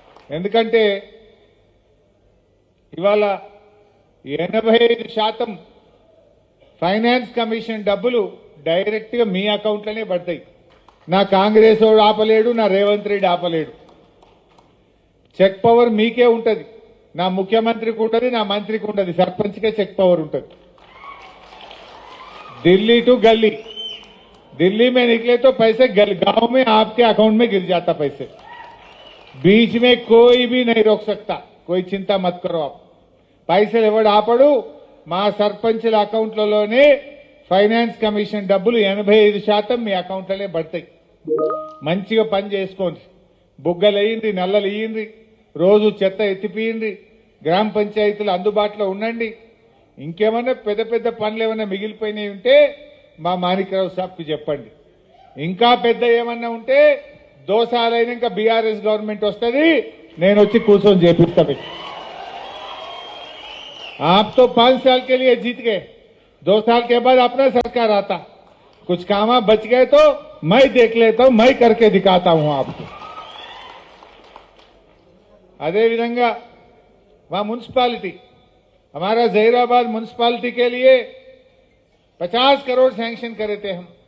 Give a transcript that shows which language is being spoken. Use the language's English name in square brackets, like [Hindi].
[Telugu] ఎందుకంటే ఇవాళ 85% finance commission డబ్బులు డైరెక్ట్ గా మీ అకౌంట్లోనే పడతాయి। నా కాంగ్రెస్ వాడు ఆపలేడు, నా రేవంత్ రెడ్డి ఆపలేడు। చెక్ పవర్ మీకే ఉంటది, నా ముఖ్యమంత్రికి ఉంటది, నా మంత్రికి ఉంటది, సర్పంచ్కే చెక్ పవర్ ఉంటది। [Hindi] दिल्ली टू गली, दिल्ली में निकले तो पैसे गांव में आपके अकाउंट में गिर जाता पैसे, बीच में कोई भी नहीं रोक सकता। कोई चिंता मत करो आप। [Telugu] పైసలు ఎవడు ఆపడు, మా సర్పంచుల అకౌంట్లలోనే ఫైనాన్స్ కమిషన్ డబ్బులు 85% మీ అకౌంట్లనే పడతాయి। మంచిగా పని చేసుకోండి, బుగ్గలు వేయండి, నల్లలు వేయండి, రోజు చెత్త ఎత్తిపోయండి, గ్రామ పంచాయతీలు అందుబాటులో ఉండండి। ఇంకేమన్నా పెద్ద పెద్ద పనులు ఏమన్నా మిగిలిపోయినాయి ఉంటే మా మాణిక్యరావు సాబ్కి చెప్పండి। ఇంకా పెద్ద ఏమన్నా ఉంటే 2 సార్లు అయినాక బీఆర్ఎస్ గవర్నమెంట్ వస్తుంది, నేను వచ్చి కూర్చొని చేపిస్తా మీకు. [Hindi] आप तो 5 साल के लिए जीत गए, 2 साल के बाद अपना सरकार आता, कुछ काम बच गए तो मैं देख लेता हूं, मैं करके दिखाता हूं आपको. [Telugu] अदे विधंगा [Hindi] वहां म्युनिसिपालिटी, हमारा जहीराबाद म्युनिसिपालिटी के लिए 50 करोड़ सैंक्शन करे थे हम.